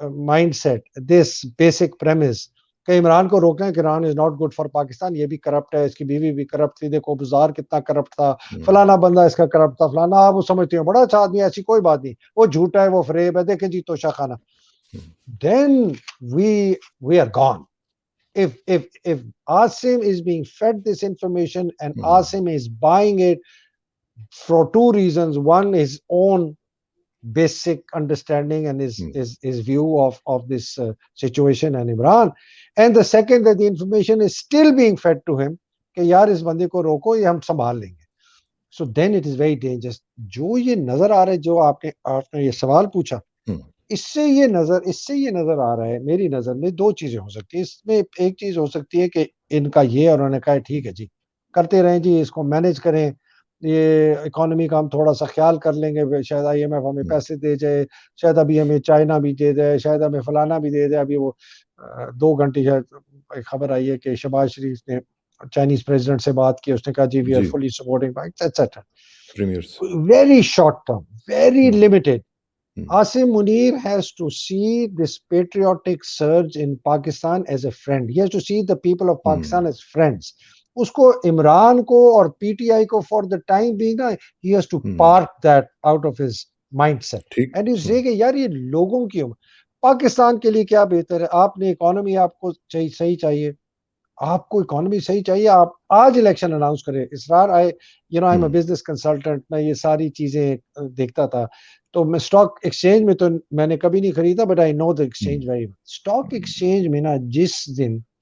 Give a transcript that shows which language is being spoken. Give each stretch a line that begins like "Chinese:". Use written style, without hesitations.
English: mindset, this basic premise
Urdu: کہ عمران کو روکنا ہے کہ Imran
English: is not good for
Urdu: Pakistan, یہ بھی کرپٹ ہے، اس کی بیوی بھی کرپٹ تھی، دیکھو بزار کتنا کرپٹ تھا، فلانا بندہ اس کا کرپٹ تھا، فلانا، آپ وہ سمجھتے ہیں بڑا اچھا آدمی، ایسی کوئی بات نہیں، وہ جھوٹا ہے، وہ فریب ہے، دیکھیں جی توشہ خانہ۔
English: Then we are gone. If Asim is being fed this information and Asim is buying it for two reasons: one, his own basic understanding and his view of this situation and Imran, and the second, that the information is still being fed to him
Urdu: کہ یار اس بندے کو روکو، یہ ہم سنبھال لیں گے۔
English: So then it is very dangerous.
Urdu: جو یہ نظر آ رہا ہے، جو آپ نے یہ سوال پوچھا، اس سے یہ نظر آ رہا ہے، میری نظر میں دو چیزیں ہو سکتی ہیں۔ اس میں ایک چیز ہو سکتی ہے کہ ان کا یہ، اور انہوں نے کہا ٹھیک ہے جی کرتے رہیں جی، اس کو مینیج کریں، یہ اکانومی کا ہم تھوڑا سا خیال کر لیں گے، شاید آئی ایم ایف ہمیں پیسے دے جائے، شاید ابھی ہمیں چائنا بھی دے دے، شاید ہمیں فلانا بھی دے دے۔ ابھی وہ 2 گھنٹے شاید ایک خبر آئی ہے کہ شہباز شریف نے چائنیز پریزیڈنٹ سے بات کی، اس نے کہا جی we are fully supporting et cetera. Very short term, very limited.
English: Asim Munir has to see this patriotic surge in Pakistan as a friend. He has to see the people of Pakistan as friends.
Urdu: اس کو عمران کو اور P T I کو
English: for the time being he has to park that out of his mindset and you say
Urdu: کہ یار یہ لوگوں کی پاکستان کے لیے کیا بہتر ہے؟ آپ نے اکانومی، آپ کو صحیح چاہیے، آپ کو اکانومی صحیح چاہیے، آپ آج الیکشن اناؤنس کریں۔ اسرار
English: I'm a business consultant،
Urdu: میں یہ ساری چیزیں دیکھتا تھا، تو میں اسٹاک ایکسچینج میں تو میں نے کبھی نہیں خریدا، but I know the exchange very well. Stock exchange میں نا جس دن